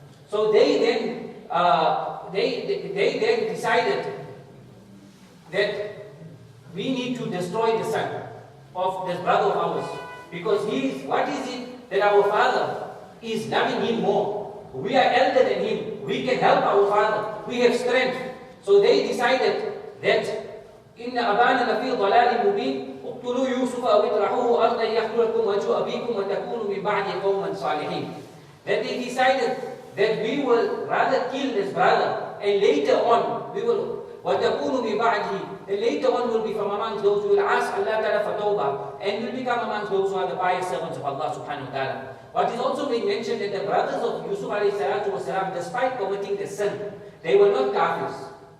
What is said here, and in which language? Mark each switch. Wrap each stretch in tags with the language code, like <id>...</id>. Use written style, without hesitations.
<en>So they then decided that we need to destroy the son of this brother of ours, because what is it that our father is loving him more? We are elder than him. We can help our father. We have strength. So they decided that</en> <ar>إن أبانا لفي ضلال مبين اقتلوا يوسف أو اطرحوه أرضا يخل لكم وجه أبيكم وتكونوا من بعد قوما صالحين.</ar> <en>That they decided that we will rather kill this brother, and later on we will</en> <ar>وتكونوا من بعده,</ar> <en>and later on will be from amongst those who will ask Allah Ta'ala for tawbah, and will become amongst those who are the pious servants of Allah Subhanahu Wa Ta'ala. What is also being mentioned that the brothers of Yūsuf alayhi salatu wasalam, despite committing the sin, they were not kafirs.</en>